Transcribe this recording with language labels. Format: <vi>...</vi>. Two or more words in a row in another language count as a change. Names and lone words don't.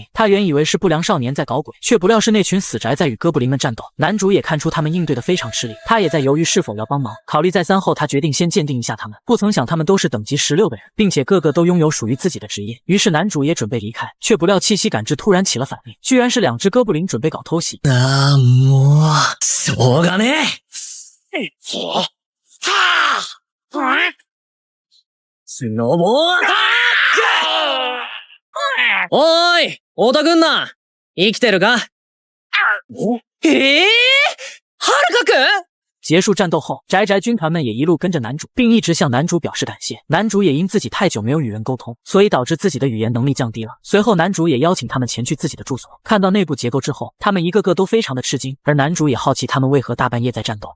<zh>他原以为是不良少年在搞鬼，却不料是那群死宅在与哥布林们战斗。男主也看出他们应对的非常吃力，他也在犹豫是否要帮忙。考虑再三后，他决定先鉴定一下他们。不曾想他们都是等级16的人，并且个个都拥有属于自己的职业。于是男主也准备离开，却不料气息感知突然起了反应，居然是2只哥布林准备搞偷袭。</zh> <ja>もう、しょうがねえ。スノボーアタック！おーい、太田くんな、生きてるか？はるかくん？</ja> <zh>结束战斗后，宅宅军团们也一路跟着男主，并一直向男主表示感谢。男主也因自己太久没有与人沟通，所以导致自己的语言能力降低了。随后，男主也邀请他们前去自己的住所。看到内部结构之后，他们一个个都非常的吃惊，而男主也好奇他们为何大半夜在战斗。</zh>